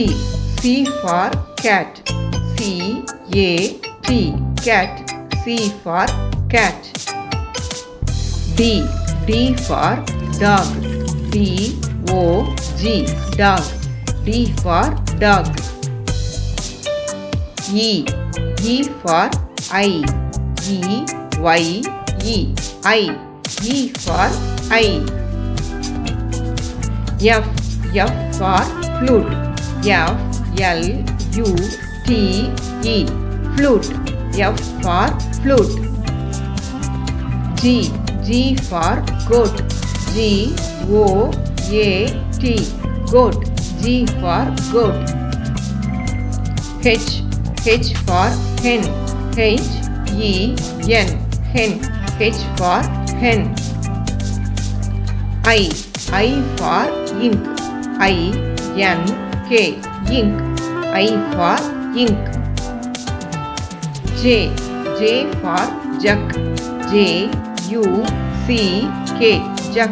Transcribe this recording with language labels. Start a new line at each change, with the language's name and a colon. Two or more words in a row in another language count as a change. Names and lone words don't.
English: C for cat. C A T. Cat. C for cat. D. D for dog. D O G. Dog. D for dog. E. E for eye. E Y E. Eye. E for eye. F. F for flute. F L U T E. Flute. F for flute. G. G for goat. G O A T. Goat. G for goat. H. H for hen. H E N. Hen. H for hen. I. I for ink. I N K. Ink. I for ink. J. J for jug. J U C K. Jug.